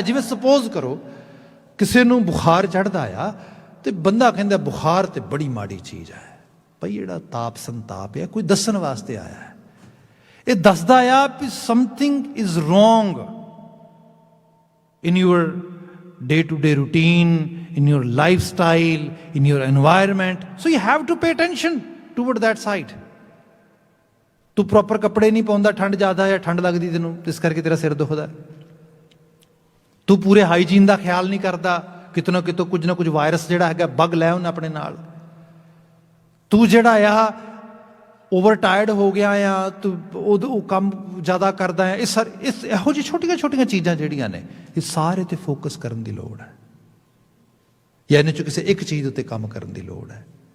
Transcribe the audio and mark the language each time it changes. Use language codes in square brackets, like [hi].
[pa] ਜਿਵੇਂ ਸਪੋਜ਼ ਕਰੋ ਕਿਸੇ ਨੂੰ ਬੁਖਾਰ ਚੜ੍ਹਦਾ ਆ ਤੇ ਬੰਦਾ ਕਹਿੰਦਾ ਬੁਖਾਰ ਤੇ ਬੜੀ ਮਾੜੀ ਚੀਜ਼ ਹੈ, ਭਾਈ ਜਿਹੜਾ ਤਾਪ ਸੰਤਾਪ ਹੈ ਕੋਈ ਦੱਸਣ ਵਾਸਤੇ ਆਇਆ ਹੈ। ਇਹ ਦੱਸਦਾ ਆ ਵੀ [en] Something is wrong in your day to day routine, in your lifestyle, in your environment. So you have to pay attention toward that side. [pa] ਤੂੰ ਪ੍ਰੋਪਰ ਕੱਪੜੇ ਨਹੀਂ ਪਾਉਂਦਾ, ਠੰਡ ਜ਼ਿਆਦਾ ਹੈ, ਠੰਡ ਲੱਗਦੀ ਤੈਨੂੰ, ਇਸ ਕਰਕੇ ਤੇਰਾ ਸਿਰ ਦੁਖਦਾ। ਤੂੰ ਪੂਰੇ ਹਾਈਜੀਨ ਦਾ ਖਿਆਲ ਨਹੀਂ ਕਰਦਾ, ਕਿਤੇ ਨਾ ਕਿਤੋਂ ਕੁਝ ਨਾ ਕੁਝ ਵਾਇਰਸ ਜਿਹੜਾ ਹੈਗਾ ਬੱਗ ਲੈ ਆਉਣਾ ਆਪਣੇ ਨਾਲ। ਤੂੰ ਜਿਹੜਾ ਆ ਓਵਰ ਟਾਇਰਡ ਹੋ ਗਿਆ ਆ ਤੂੰ ਉਹ ਕੰਮ ਜ਼ਿਆਦਾ ਕਰਦਾ ਹੈ, ਇਸ ਇਹੋ ਜਿਹੀ ਛੋਟੀਆਂ ਛੋਟੀਆਂ ਚੀਜ਼ਾਂ ਜਿਹੜੀਆਂ ਨੇ ਇਹ ਸਾਰੇ 'ਤੇ ਫੋਕਸ ਕਰਨ ਦੀ ਲੋੜ ਹੈ, ਜਾਂ ਇਹਨਾਂ 'ਚੋਂ ਕਿਸੇ ਇੱਕ ਚੀਜ਼ ਉੱਤੇ ਕੰਮ ਕਰਨ ਦੀ ਲੋੜ ਹੈ।